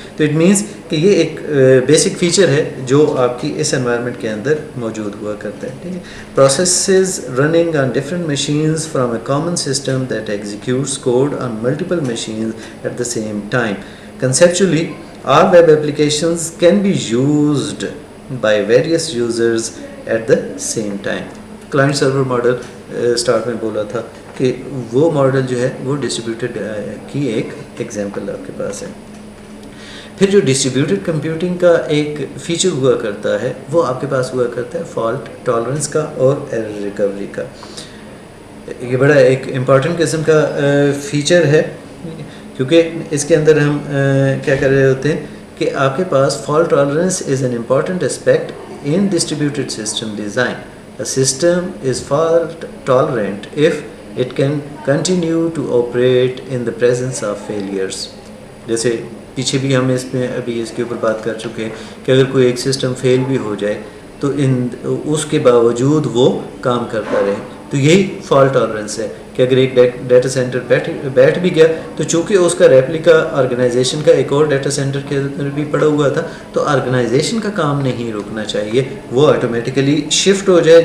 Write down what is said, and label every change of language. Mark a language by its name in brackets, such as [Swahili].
[Urdu] تو it means کہ یہ ایک بیسک فیچر ہے جو آپ کی اس انوائرمنٹ کے اندر موجود ہوا کرتا ہے. ٹھیک ہے. [English] Processes running on different machines from a common system that executes code on multiple machines at the same time. Conceptually, All web applications can be used by various users at the same time. [Urdu] Client server model start میں بولا تھا کہ وہ model جو ہے وہ distributed کی ایک ایگزامپل آپ کے پاس ہے. پھر جو ڈسٹریبیوٹیڈ کمپیوٹنگ کا ایک فیچر ہوا کرتا ہے وہ آپ کے پاس ہوا کرتا ہے فالٹ ٹالرنس کا اور ایرر ریکوری کا. یہ بڑا ایک امپورٹنٹ قسم کا فیچر ہے کیونکہ اس کے اندر ہم کیا کر رہے ہوتے ہیں کہ آپ کے پاس [English] Fault tolerance is an important aspect in distributed system design. A system is fault tolerant if it can continue to operate in the presence of failures. [Urdu] جیسے پیچھے بھی ہم اس میں ابھی اس کے اوپر بات کر چکے ہیں کہ اگر کوئی ایک سسٹم فیل بھی ہو جائے تو اس کے باوجود وہ کام کرتا رہے. تو یہی فالٹ ٹالرنس ہے کہ اگر ایک ڈیٹا سینٹر بیٹھ بھی گیا تو چونکہ اس کا ریپلیکا آرگنائزیشن کا ایک اور ڈیٹا سینٹر کے اندر بھی پڑا ہوا تھا تو آرگنائزیشن کا کام نہیں رکنا چاہیے, وہ آٹومیٹیکلی شفٹ ہو جائے.